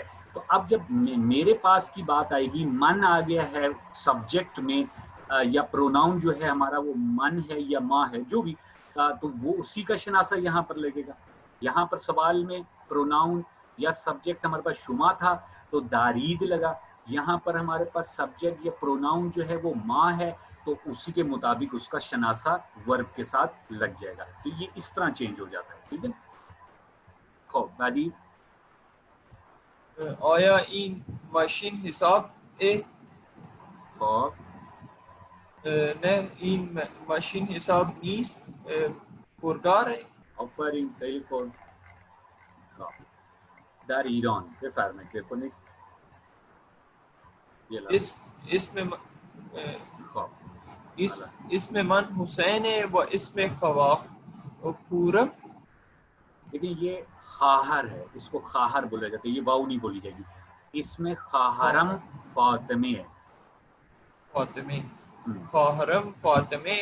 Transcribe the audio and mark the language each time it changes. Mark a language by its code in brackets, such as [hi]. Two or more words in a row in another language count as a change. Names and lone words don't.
[ur] تو اب جب میرے پاس کی بات آئے گی، من آ گیا ہے سبجیکٹ میں، یا پروناؤن جو ہے ہمارا وہ من ہے یا ماں ہے، جو بھی، تو وہ اسی کا شناسہ یہاں پر لگے گا. یہاں پر سوال میں پروناؤن یا سبجیکٹ ہمارے پاس شما تھا تو دارید لگا. یہاں پر ہمارے پاس سبجیکٹ یا پروناؤن جو ہے وہ ماں ہے، تو اسی کے مطابق اس کا شناسہ ورب کے ساتھ لگ جائے گا. تو یہ اس طرح چینج ہو جاتا ہے. ٹھیک ہے. [fa] خوب بعدی آیا این ماشین حساب خوب نه این ماشین حساب نیست پرگار. آفرین. خیلی خوب. در ایران بفرمایید بکنید. خوب [ur] اس میں من حسین ہے و اس میں خواہ پورم. لیکن یہ خواہر ہے، اس کو خواہر بولا جاتا ہے، یہ واؤ نہیں بولی جائے گی. اس میں [fa] خواہرم فاطمے [ur] ہے. [fa] فاطمے، خواہرم فاطمے.